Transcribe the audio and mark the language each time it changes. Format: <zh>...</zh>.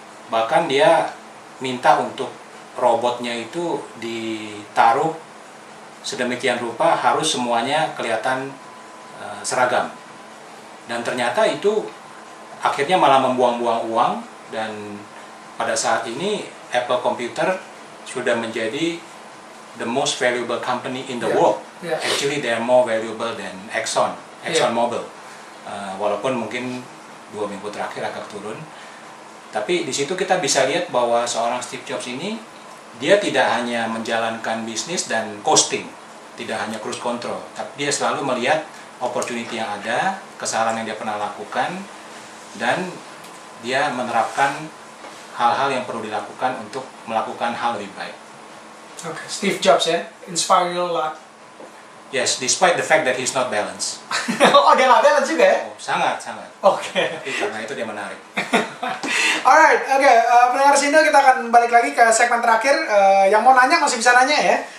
<id>Bahkan dia minta untuk robotnya itu ditaruh sedemikian rupa harus semuanya kelihatan seragam. Dan ternyata itu akhirnya malah membuang-buang uang, dan pada saat ini Apple Computer sudah menjadi</id> <en>the most valuable company in the world. Actually they are more valuable than Exxon Mobil.</en> <id>Walaupun mungkin 2 minggu terakhir agak turun. Tapi di situ kita bisa lihat bahwa seorang Steve Jobs ini, dia tidak hanya menjalankan bisnis dan costing, tidak hanya cruise control, tapi dia selalu melihat opportunity yang ada, kesalahan yang dia pernah lakukan, dan dia menerapkan hal-hal yang perlu dilakukan untuk melakukan hal lebih baik.</id> <en>Oke, Steve Jobs ya, inspire you a lot. Yes, despite the fact that he's not balanced.</en> <id>Oh, dia nggak balance juga ya? Oh, sangat. Oke. Tapi karena itu dia menarik. Alright, pendengar Sindo, kita akan balik lagi ke segmen terakhir. Yang mau nanya masih bisa nanya ya.</id>